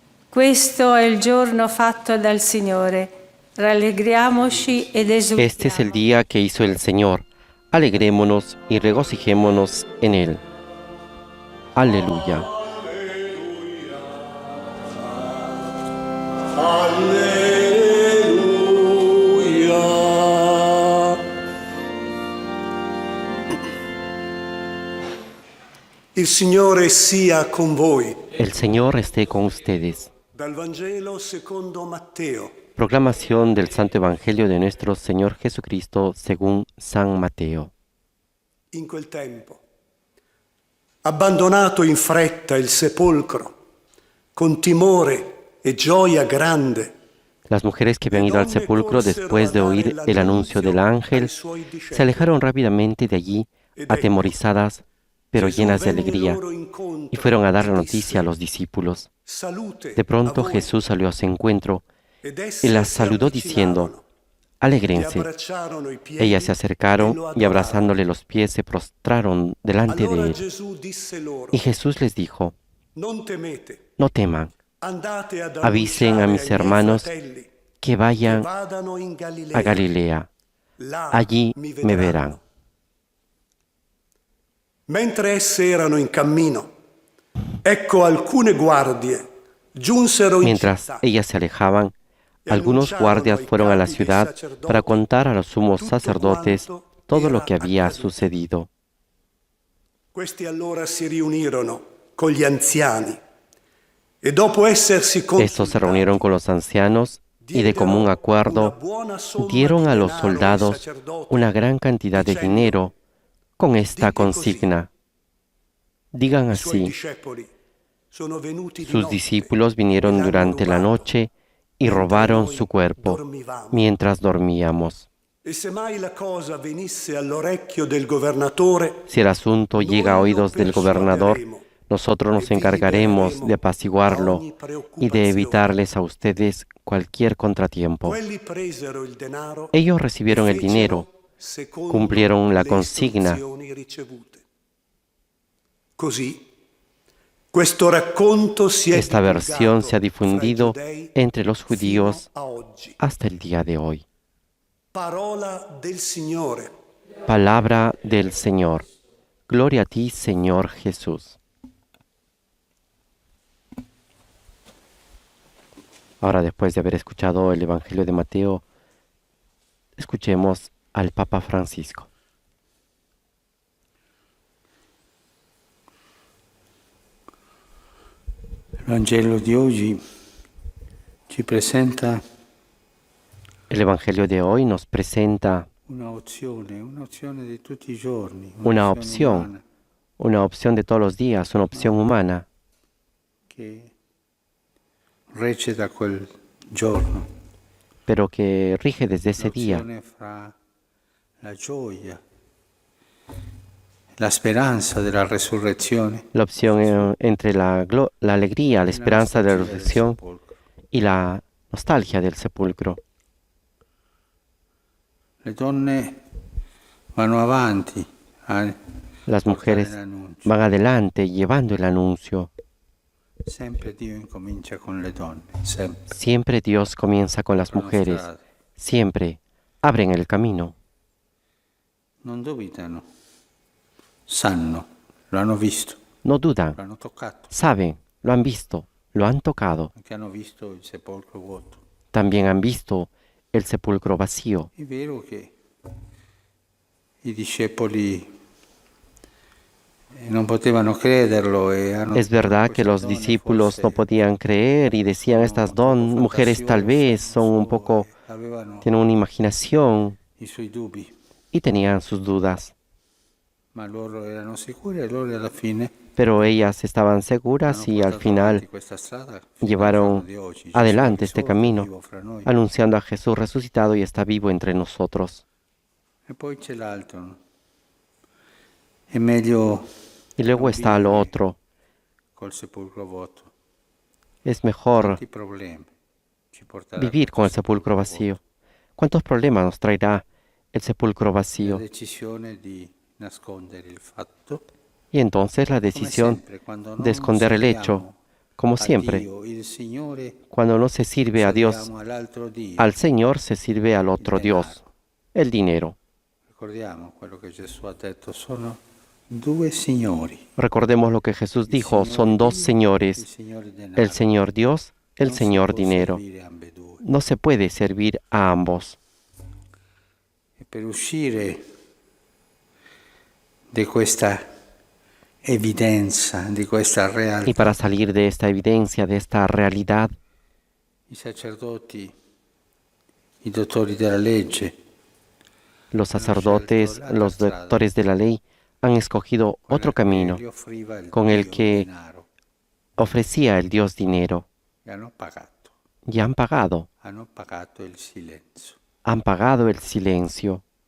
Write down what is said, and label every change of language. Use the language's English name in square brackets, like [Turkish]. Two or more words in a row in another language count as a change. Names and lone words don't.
[Italian] Questo è il giorno fatto dal Signore. Rallegriamoci ed esultiamo. [Spanish] Este es el día que hizo el Señor. Alegrémonos y regocijémonos en él. Aleluya. [Italian] Alleluia. Il Signore sia con voi. [Spanish] El Señor esté con ustedes. [Italian] Dal Vangelo secondo Matteo. [Spanish] Proclamación del Santo Evangelio de nuestro Señor Jesucristo según San Mateo. [Italian] In quel tempo, abbandonato in fretta il sepolcro, con timore e gioia grande, [Spanish] Las mujeres que habían ido al sepulcro después de oír el anuncio del ángel se alejaron rápidamente de allí, atemorizadas, pero llenas de alegría, y fueron a dar la noticia a los discípulos. De pronto Jesús salió a su encuentro y las saludó diciendo: «Alégrense». Ellas se acercaron y abrazándole los pies se prostraron delante de él. Y Jesús les dijo: «No teman, avisen a mis hermanos que vayan a Galilea. Allí me verán». [Italian] Mentre esse erano in cammino, ecco alcune guardie giunsero in [Spanish] Mientras [Italian] città. [Spanish] ellas se alejaban, algunos guardias fueron a la ciudad para contar a los sumos sacerdotes todo lo que había sucedido. [Italian] Questi allora si riunirono con gli anziani e dopo essersi [Spanish] Estos se reunieron con los ancianos y de común acuerdo dieron a los soldados una gran cantidad de dinero con esta consigna: digan así, sus discípulos vinieron durante la noche y robaron su cuerpo mientras dormíamos. [Italian] E se mai la cosa venisse all'orecchio del governatore, [Spanish] Si el asunto llega a oídos del gobernador, nosotros nos encargaremos de apaciguarlo y de evitarles a ustedes cualquier contratiempo. [Italian] quelli presero il denaro [Spanish] Ellos recibieron el dinero, [Italian] secondo [Spanish] cumplieron la [Italian] le [Spanish] consigna. [Italian] istruzioni ricevute. Così, questo racconto si è [Spanish] Esta versión se ha difundido [Italian] fra i giudei [Spanish] entre los judíos [Italian] fino a oggi. [Spanish] hasta el día de hoy. [Italian] Parola del Signore. [Spanish] Palabra del Señor. Gloria a ti, Señor Jesús. Ahora, después de haber escuchado el Evangelio de Mateo, escuchemos al Papa Francisco. [Italian] Il Vangelo di oggi ci presenta [Spanish] El Evangelio de hoy nos presenta [Italian] un'opzione di tutti i giorni, [Spanish] una [Italian] umana, [Spanish] opción de todos los días, una opción humana [Italian] che recita quel giorno. [Spanish] pero que rige desde ese día. [Italian] L'opzione fra la gioia, la speranza della resurrezione [Spanish] La opción entre la alegría, la esperanza de la resurrección y la nostalgia del sepulcro. [Italian] Le donne vanno avanti a [Spanish] Las mujeres [Italian] portare l'annuncio. [Spanish] van adelante llevando el anuncio. [Italian] Sempre Dio incomincia con le donne, sempre. [Spanish] Siempre Dios comienza con las mujeres. Siempre abren el camino. [Italian] Non dubitano, sanno, lo hanno visto, [Spanish] No dudan, [Italian] lo hanno toccato, [Spanish] saben, lo han visto, lo han tocado. [Italian] anche hanno visto il sepolcro vuoto. [Spanish] También han visto el sepulcro vacío. [Italian] È vero che i discepoli non potevano crederlo e hanno [Spanish] Es verdad que [Italian] queste [Spanish] los [Italian] donne [Spanish] discípulos [Italian] forse [Spanish] no podían creer y decían: estas mujeres tal vez son un poco, [Italian] avevano [Spanish] tienen una imaginación, [Italian] i suoi dubbi, [Spanish] y tenían sus dudas. [Italian] ma loro erano sicuri e loro alla fine [Spanish] Pero ellas estaban seguras [Italian] hanno [Spanish] y al [Italian] portato [Spanish] final [Italian] avanti questa strada fino al [Spanish] llevaron [Italian] giorno di oggi. Gesù [Spanish] adelante [Italian] è [Spanish] este [Italian] risorto, è [Spanish] camino, [Italian] vivo fra noi. [Spanish] anunciando a Jesús resucitado y está vivo entre nosotros. [Italian] E poi c'è l'altro, no? È meglio [Spanish] Y luego está lo otro. [Italian] col sepolcro vuoto. [Spanish] Es mejor [Italian] Quanti problemi ci porterà [Spanish] vivir con el [Italian] questo [Spanish] sepulcro vacío. ¿Cuántos problemas nos traerá el sepulcro [Italian] La [Spanish] vacío? [Italian] decisione di nascondere il fatto, [Spanish] Y entonces la [Italian] come [Spanish] decisión [Italian] sempre, quando [Spanish] de esconder el hecho, [Italian] sappiamo [Spanish] Como [Italian] a [Spanish] siempre, [Italian] Dio il Signore, [Spanish] cuando no se sirve a Dios, [Italian] serviamo all'altro Dio. [Spanish] al Señor se sirve al otro Dios, el dinero. [Italian] Ricordiamo quello che Gesù ha detto, sono due signori. [Spanish] Recordemos lo que Jesús dijo, son dos [Italian] Il [Spanish] señores, [Italian] Signore denaro. [Spanish] el Señor Dios, el [Italian] Non si [Spanish] Señor [Italian] può [Spanish] dinero. [Italian] servire ambedue. [Spanish] No se puede servir a ambos. [Italian] E per uscire di questa evidenza, di questa [Spanish] Y [Italian] realtà, [Spanish] para salir de esta evidencia, de esta realidad, [Italian] i sacerdoti, i dottori della legge, [Spanish] los sacerdotes, los doctores de la ley han escogido otro camino [Italian] gli offriva il [Spanish] con el [Italian] Dio [Spanish] que [Italian] denaro, [Spanish] ofrecía el Dios dinero [Italian] e hanno pagato [Spanish] y han pagado [Italian] il silenzio, [Spanish] el silencio